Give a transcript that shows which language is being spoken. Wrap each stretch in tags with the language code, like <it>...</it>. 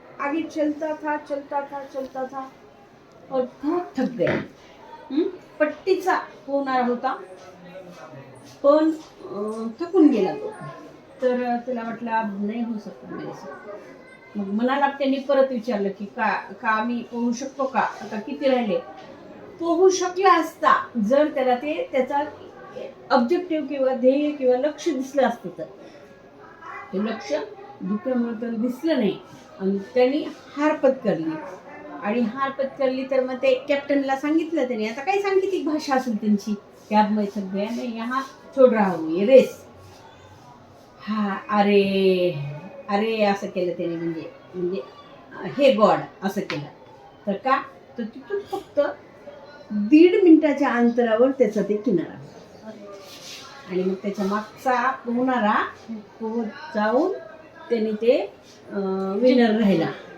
<hi>आगे चलता था और बहुत थक गया.</hi> <mr>पट्टीचा होणार होता पण थकून गेला तो. तर त्याला वाटलं अब नाही होऊ शकत मेरेसे. मग मनाला त्यांनी परत विचारलं की का मी पोहू शकतो का, आता किती राहिले. पोहू शकला असता जर त्याला ते त्याचा ऑब्जेक्टिव्ह किंवा ध्येय किंवा लक्ष दिसलं असतं. तर ते लक्ष धुक्यामुळे त्याला दिसलं नाही आणि त्यांनी हार पत्करली. आणि हार पत्करली तर मग ते कॅप्टनला सांगितलं त्यांनी. आता काही सांकेतिक भाषा असेल त्यांची,</mr> <hi>कॅब में थक गया मैं यहाँ छोड़ रहा हूँ ये रेस.</hi> <mr>हा अरे अरे असं केलं त्याने. म्हणजे हे गॉड असं केलं. तर का तर तिथून फक्त 1.5 मिनिटाच्या अंतरावर त्याचा ते किनारा. आणि मग त्याच्या मागचा पोहणारा जाऊन त्याने ते विनर राहिला.</mr>